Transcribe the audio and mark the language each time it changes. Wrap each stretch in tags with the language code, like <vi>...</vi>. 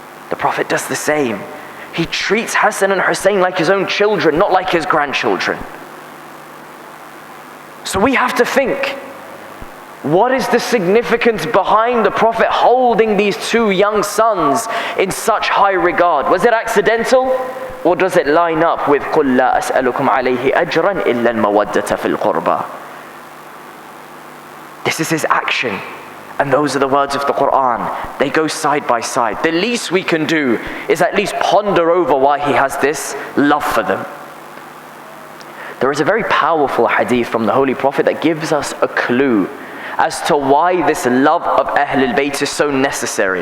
<en>The Prophet does the same. He treats Hassan and Hussein like his own children, not like his grandchildren. So we have to think, what is the significance behind the Prophet holding these two young sons in such high regard? Was it accidental? Or does it line up with</en> <ar>قُلْ لَا أَسْأَلُكُمْ عَلَيْهِ أَجْرًا إِلَّا الْمَوَدَّةَ فِي الْقُرْبَى?</ar> <en>This is his action. And those are the words of the Quran. They go side by side. The least we can do is at least ponder over why he has this love for them. There is a very powerful hadith from the Holy Prophet that gives us a clue as to why this love of Ahlul Bayt is so necessary.</en>